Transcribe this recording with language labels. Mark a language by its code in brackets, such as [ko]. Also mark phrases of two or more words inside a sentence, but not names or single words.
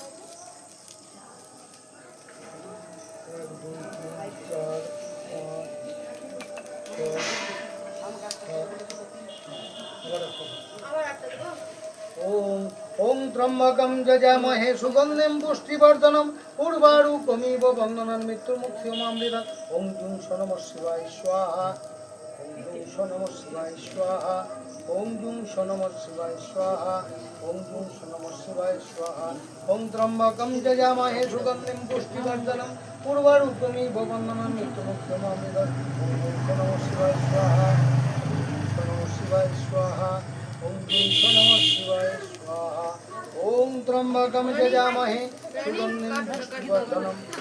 [sa] 1 2 3 4 5 ওম ত্রম্বকম যজামহে সুগন্ধিম পুষ্টিবর্ধনম উর্বারুকমিব বন্ধনান মৃত্যুর্মুক্ষীয়মামৃতাৎ। ওম জুং নমঃ শিবায় স্বাহা। ওম জুং নমঃ শিবায় স্বাহা। ওম জুং নমঃ শিবায় স্বাহা। ওম জুং নমঃ শিবায় স্বাহা। ওম ত্রম্বকম যজামহে সুগন্ধিম পুষ্টিবর্ধনম উর্বারুকমিব বন্ধনান মৃত্যুর্মুক্ষীয়মামৃতাৎ। ওম জুং নমঃ শিবায় স্বাহা। ওম নমঃ শিবায় স্বাহা। ওম জুং নমঃ শিবায় স্বাহা। ওম ত্রম্বকম যজামহে সুগন্ধিম পুষ্টিবর্ধনম